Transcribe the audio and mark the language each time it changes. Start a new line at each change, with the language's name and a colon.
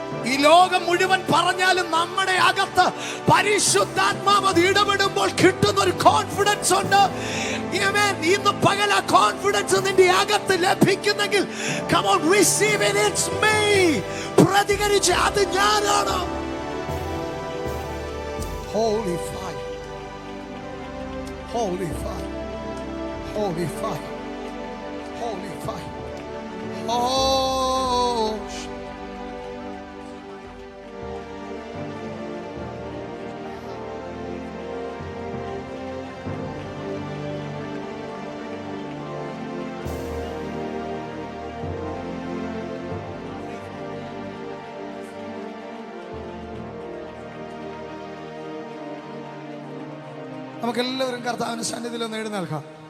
Malayalam: ഈ ലോകം മുഴുവൻ പറഞ്ഞാലും നമ്മുടെ അകത്ത് പരിശുദ്ധാത്മാവ് ഇടപെടുമ്പോൾ കിട്ടുന്ന ഒരു കോൺഫിഡൻസ് ഉണ്ട്. ഇന്ന് പകൽ ആ കോൺഫിഡൻസ് നിന്റെ അകത്ത് ലഭിക്കുന്നെങ്കിൽ
English: come on, receive it, it's me.
Malayalam: പ്രതികരിച്ച് അത് ഞാനാണ്.
English: Holy fire, holy fire, holy fire, holy fire.
Malayalam: Oh, നമുക്കെല്ലാവരും കർത്താവിന്റെ സന്നിധിയിൽ ഒന്ന് എഴുന്നേൽക്കാം.